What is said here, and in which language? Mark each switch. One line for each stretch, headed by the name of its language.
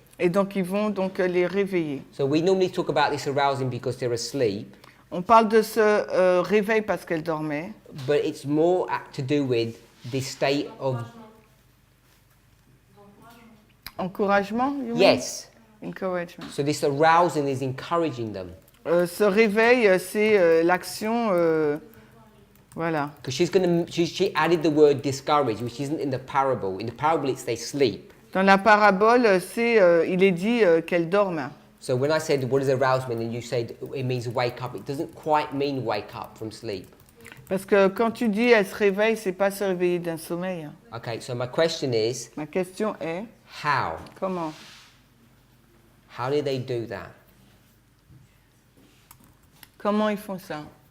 French: et donc ils vont donc les réveiller.
English: So we normally talk about this arousing because they're asleep,
French: On parle de ce réveil parce qu'elles dormaient,
English: but it's more to do with this state of encouragement. You mean? yes. Encouragement. So this arousing is encouraging them.
French: Ce réveil, c'est l'action, voilà.
English: Because she added the word discouraged, which isn't in the parable. In the parable, it's they sleep.
French: Dans la parabole, il est dit qu'elles dorment.
English: So when I said what does arouse mean, and you said it means wake up, it doesn't quite mean wake up from sleep.
French: Parce que quand tu dis elle se réveille, c'est pas se réveiller d'un sommeil.
English: Okay, so my question is,
French: Ma question est
English: how?
French: comment?
English: How did they do that?
French: Comment ils font ça?